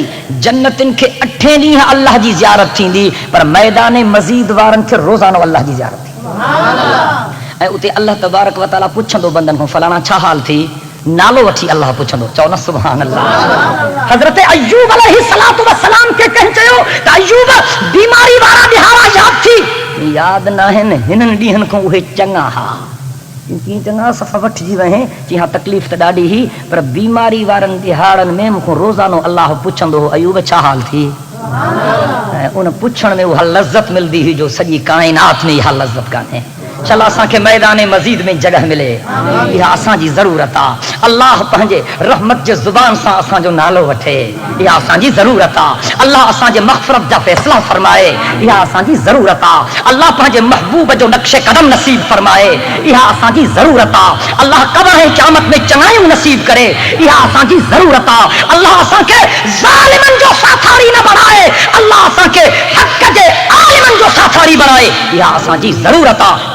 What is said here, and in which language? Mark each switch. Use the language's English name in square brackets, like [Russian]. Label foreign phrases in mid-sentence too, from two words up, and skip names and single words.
[Saraiki] جنت ان کے 8 ڈینہں اللہ جی زیارت تھیندی، پر میدان مزید وارن کے روزانو اللہ جی زیارت تھی. اے اتے اللہ [Arabic] تبارک و تعالی [Saraiki] پوچھندو بندن کو فلانا چھا حال تھی، نالو وٹھی اللہ پوچھندو چونا [Arabic] سبحان اللہ. [Saraiki] حضرت ایوب [Arabic] علیہ السلام [Saraiki] کے کہیں چیو کہ ایوب بیماری وارا دہارا یاد تھی، یاد نہ ہن ہنن ڈیہن کو وہ چنگا ہا کی چنگا صفا وٹھ جی وہیں جی ہاں تکلیف تے ڈاڈی ہی، پر بیماری وارن دہاڑن میں مکو روزانو اللہ پوچھندو ایوب چھا حال تھی. ان پوچھن میں وہ لذت ملدی ہی جو سجی کائنات میں یہ لذت کانے. چل اساں کے میدان مزید میں جگہ ملے، یہ اساں جی ضرورت آ. اللہ پنجے رحمت جے زبان سان اساں جو نالو وٹھے، یہ اساں جی ضرورت آ. اللہ اساں جے مغفرت جا فیصلہ فرمائے، یہ اساں جی ضرورت آ. اللہ پنجے محبوب جو نقش قدم نصیب فرمائے، یہ اساں جی ضرورت آ. اللہ قبر قیامت میں چنگائیوں نصیب کرے، یہ اساں جی ضرورت آ. اللہ اساں کے ظالمن جو ساتھاری نہ بنائے، اللہ اساں کے حق جے عالمن جو ساتھاری بنائے، یہ اساں جی ضرورت آ.